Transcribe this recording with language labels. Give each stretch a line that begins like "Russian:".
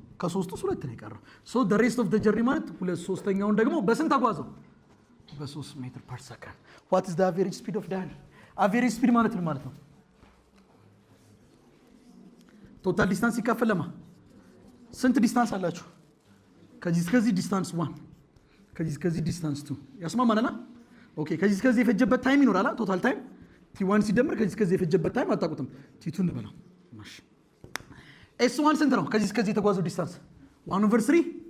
Amharic: ከ3 ውስጥ 2 ነው የቀረው።
English: so the rest of the journey
Amharic: ማለት 2/3 ደግሞ በስንት ተጓዘው? በ3 ሜትር ፐር ሰከንድ።
English: what is the average speed of Danny?
Amharic: average speed ማለት ምን ማለት ነው? ቶታል ዲስታንስ ሲካፈል ለማ ስንት ዲስታንስ አላችሁ? ከዚህ እስከዚህ ዲስታንስ 1 ከዚህ እስከዚህ ዲስታንስ 2 ያስማማናል። ኦኬ፣ ከዚህ እስከዚህ የፈጀበት ታይም ይኖራል። ቶታል ታይም t1 ሲደመር ከዚህ እስከዚህ የፈጀበት ታይም አታውቁትም። t2 እንበለው። ማሽ s1 ስንት ነው? ከዚህ እስከዚህ የተጓዘው ዲስታንስ 1/3